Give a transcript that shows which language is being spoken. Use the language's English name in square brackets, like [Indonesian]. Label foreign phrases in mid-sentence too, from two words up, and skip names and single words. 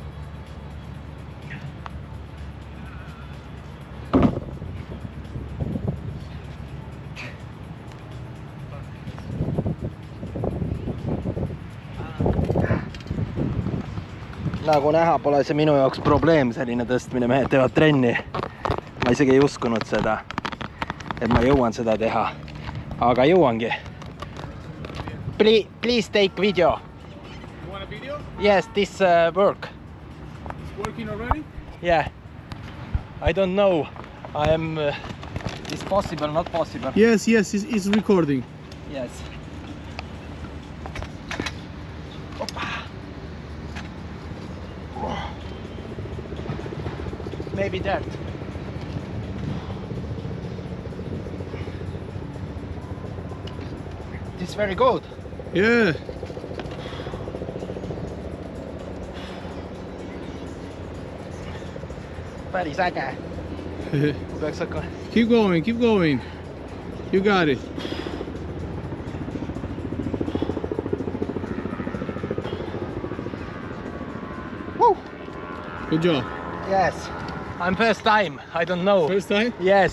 [Estonian] Nagu näha, pole see minu jaoks probleem selline tõstmine, mehed teevad trenni. Ma isegi ei uskunud seda, et ma jõuan seda teha. Aga jõuangi. [English] Please take video. Video? Yes, this work. It's working already? Yeah. I don't know. I am... it's possible, not possible. Yes, it's recording. Yes. Maybe that. This is very good. Yeah. [Estonian] Päris äge. Peaks hakkama. [English] Keep going. You got it. Woo! Good job. Yes. I'm first time. I don't know. First time? Yes.